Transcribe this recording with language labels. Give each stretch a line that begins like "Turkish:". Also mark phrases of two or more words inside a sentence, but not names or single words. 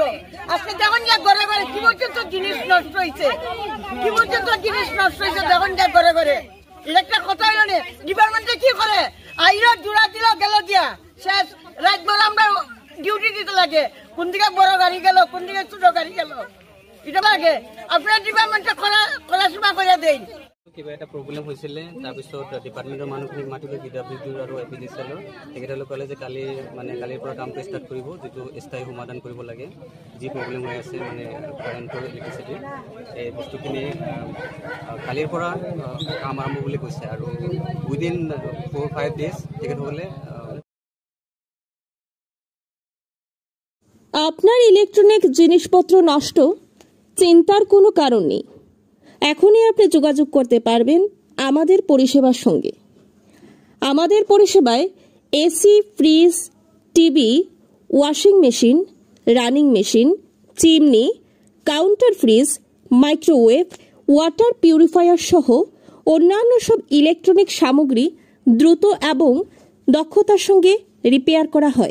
Bangla: আজকে দেখুন যা ঘরে ঘরে কি পর্যন্ত জিনিস নষ্ট হয়েছে দেখুন যা ঘরে ঘরে একটা কথা হইল না ডিপার্টমেন্টে কি করে আইরা জোড়া দিল গেল দিয়া শেষ রাত ভর আমরা ডিউটি দিতে লাগে কোন দিকে বড় গাড়ি গেল কোন দিকে ছোট গাড়ি গেল এটা লাগে আপনার ডিপার্টমেন্টে খোলাসীমা করে দেন।
Assamese: কিবা এটা প্ৰব্লেম হৈছিলে তাৰপিছত ডিপাৰ্টমেণ্টৰ মানুহখিনিক মাতিলে DWD আৰু APDCL তেখেতসকলে ক'লে যে কালিৰ পৰা কামটো ষ্টাৰ্ট কৰিব যিটো স্থায়ী সমাধান কৰিব লাগে যি প্ৰব্লেম হৈ আছে কাৰেণ্টৰ ইলেক্ট্ৰিচিটি এই বস্তুখিনি কালিৰ পৰা কাম আৰম্ভ বুলি কৈছে আৰু
English: within 4-5 days
Assamese: তেখেতসকলে
Bangla: আপনার ইলেকট্রনিক জিনিসপত্র নষ্ট চিন্তার কোনো কারণ নেই। এখনই আপনি যোগাযোগ করতে পারবেন আমাদের পরিষেবার সঙ্গে। আমাদের পরিষেবায় এসি, ফ্রিজ, টিভি,
English: washing machine, running machine,
Bangla: চিমনি,
English: counter fridge,
Bangla: মাইক্রোওয়েভ,
English: water purifier
Bangla: সহ অন্যান্য সব ইলেকট্রনিক সামগ্রী দ্রুত এবং দক্ষতার সঙ্গে রিপেয়ার করা হয়।